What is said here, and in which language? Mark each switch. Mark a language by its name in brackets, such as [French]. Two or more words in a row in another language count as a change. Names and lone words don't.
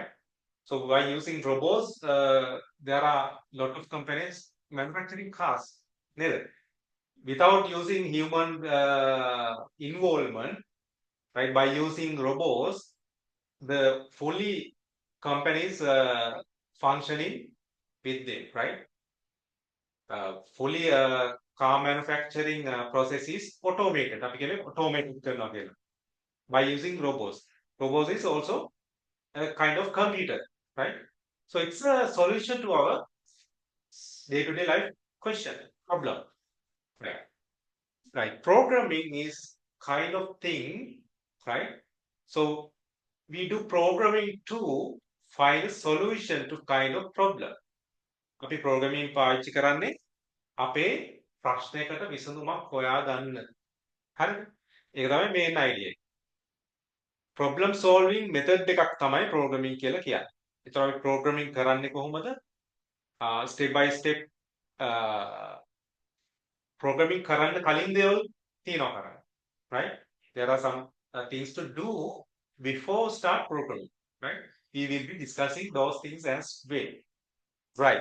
[English] So by using robots, there are a lot of companies manufacturing cars, neither without using human involvement, right? By using robots, the fully companies functioning with them, right? Fully car manufacturing process is automated. [Sinhala] අපි කියන්නේ automated කරනවා කියලා. [English] By using robots. Robots is also a kind of computer, right? So it's a solution to our day-to-day life question, problem, right? Right. Programming is kind of thing, right? So we do programming to find a solution to kind of problem. [Sinhala] අපි programming පාවිච්චි කරන්නේ අපේ ප්‍රශ්නයකට විසඳුමක් හොයා ගන්න. හරිද? ඒක තමයි [English] main idea. Problem solving method [Sinhala] එකක් තමයි programming කියලා කියන්නේ. ඒතර අපි programming කරන්නේ කොහොමද? [English] Step by step [Sinhala] programming කරන්න කලින් දේවල් තියෙනවා කරන්න. [English] Right? There are some things to do before start programming. Right? We will be discussing those things as well. Right.